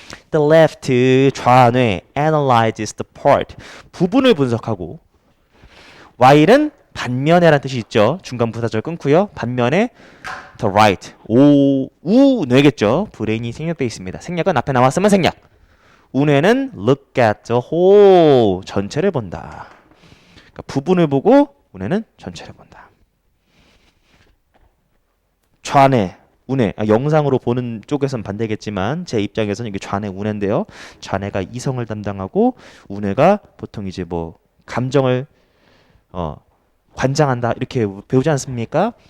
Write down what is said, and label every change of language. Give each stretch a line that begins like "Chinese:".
English: The left
Korean: 좌뇌
English: analyzes the part
Korean: 부분을 분석하고
English: while은
Korean: 반면에란 뜻이 있죠. 중간 부사절 끊고요. 반면에
English: the right,
Korean: 우뇌겠죠. 브레인이 생략되어 있습니다. 생략은 앞에 나왔으면 생략. 우뇌는
English: look at the whole,
Korean: 전체를 본다. 그러니까 부분을 보고 우뇌는 전체를 본다. 좌뇌, 우뇌, 영상으로 보는 쪽에선 반대겠지만 제 입장에서는 이게 좌뇌, 우뇌인데요. 좌뇌가 이성을 담당하고 우뇌가 보통 이제 뭐 감정을 관장한다 이렇게 배우지 않습니까?